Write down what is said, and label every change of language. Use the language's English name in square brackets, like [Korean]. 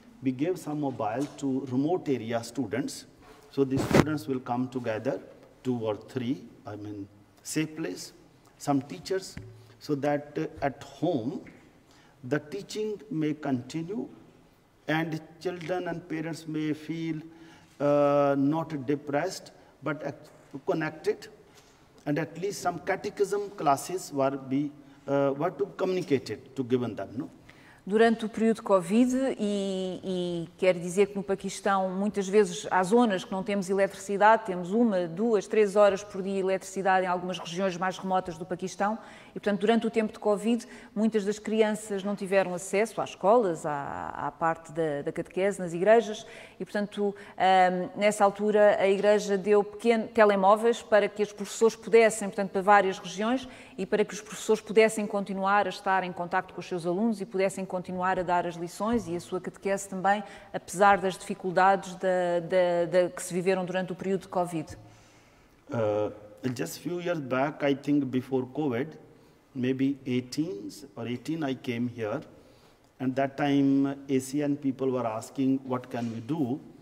[English] We gave some mobile to remote area students. So the students will come together, 2 or 3, safe place, some teachers, so that at home the teaching may continue and children and parents may feel not depressed but connected. And at least some catechism classes were to communicated to given them, no? [Portuguese] Durante o período de Covid, e quer dizer que no Paquistão muitas vezes há zonas que não temos eletricidade, temos 1, 2, 3 horas por dia de eletricidade em algumas regiões mais remotas do Paquistão e, portanto, durante o tempo de Covid, muitas das crianças não tiveram acesso às escolas, à parte da catequese nas igrejas e, portanto, nessa altura a Igreja deu pequenos telemóveis para que os professores pudessem, portanto, para várias regiões e para que os professores pudessem continuar a estar em contacto com os seus alunos e pudessem continuar a dar as lições e a sua catequese também, apesar das dificuldades que se viveram durante o período de Covid. [English] Just a few years back, I think before COVID, maybe 18 I came here, and that time ASEAN people were asking what can we do.